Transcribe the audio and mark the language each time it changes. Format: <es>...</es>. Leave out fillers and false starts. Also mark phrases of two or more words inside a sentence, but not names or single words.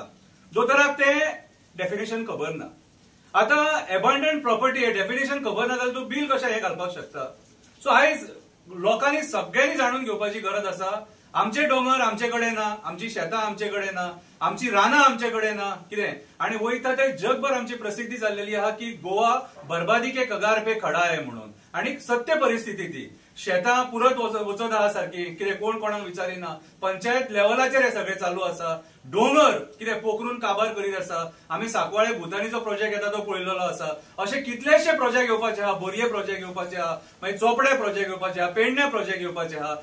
<kok>दोतोराक ते डेफिनेशन खबर ना. आता</kok> <en>abandoned property</en> <kok>हे डेफिनेशन खबर ना जाल्यार तूं बिल कशें हे घालपाक शकता. सो आयज लोकांनी सगळ्यांनी जाणून घेवपाची गरज आसा. आमचे डोंगर आमचे कडेन ना, आमची शेतां आमचे कडेन ना, आमची रानां आमचे कडेन ना, कितें आणि वयता ते जगभर आमची प्रसिद्धी जाल्लेली आहा की गोवा</kok> <hi>बर्बादी के कगार पे खडा</hi> <kok>आहे म्हणून. आणि सत्य परिस्थिती ती शेतां पुरत वचत आहा सारखी. कितें कोण कोणाक विचारिना. पंचायत लेवलाचेर हे सगळें चालू आसा. डोंगर कितें पोखरून काबार करीत आसा. आमी सांकवाळे भुतानीचो प्रोजेक्ट येता तो पळयलेलो आसा. अशे कितलेशे प्रोजेक्ट येवपाचे आहा. बोरये प्रोजेक्ट येवपाचे आहा, मागीर चोपडे प्रोजेक्ट येवपाचे आहा, पेडणे प्रोजेक्ट येवपाचे आहा.</kok>